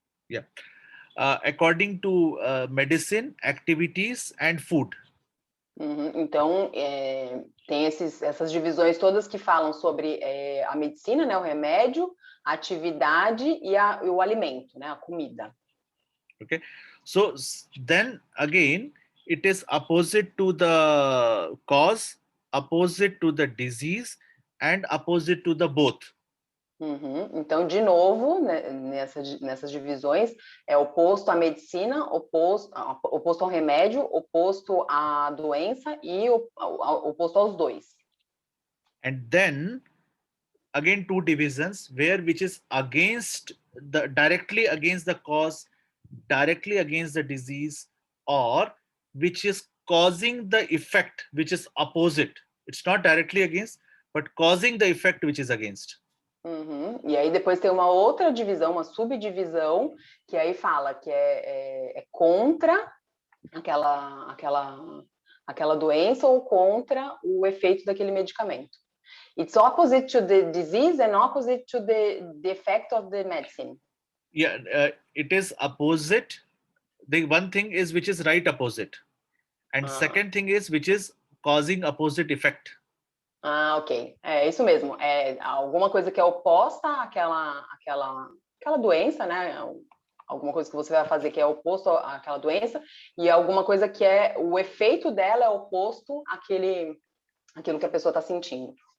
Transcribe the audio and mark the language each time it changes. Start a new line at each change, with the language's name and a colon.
English: Yeah. According to medicine, activities, and food.
Portuguese: Então, tem essas divisões todas que falam sobre a medicina, né, o remédio, a atividade e o alimento, né, a comida.
English: Okay. So then again, it is opposite to the cause, opposite to the disease, and opposite to the both.
Portuguese: Então, de novo, né, nessas divisões, é oposto à medicina, oposto ao remédio, oposto à doença e oposto aos dois.
English: And then, again, two divisions, which is directly against the cause, directly against the disease, or which is causing the effect, which is opposite. It's not directly against, but causing the effect which is against.
Portuguese: E aí depois tem uma outra divisão, uma subdivisão, que aí fala que é contra aquela doença ou contra o efeito daquele medicamento.
English: It's opposite to the disease and opposite to the effect of the medicine. Yeah, it is opposite. The one thing is which is right opposite, and second thing is which is causing opposite effect.
Portuguese: Ok. É isso mesmo. É alguma coisa que é oposta àquela doença, né? Alguma coisa que você vai fazer que é oposto àquela doença, e alguma coisa que o efeito dela é oposto àquilo que a pessoa está sentindo.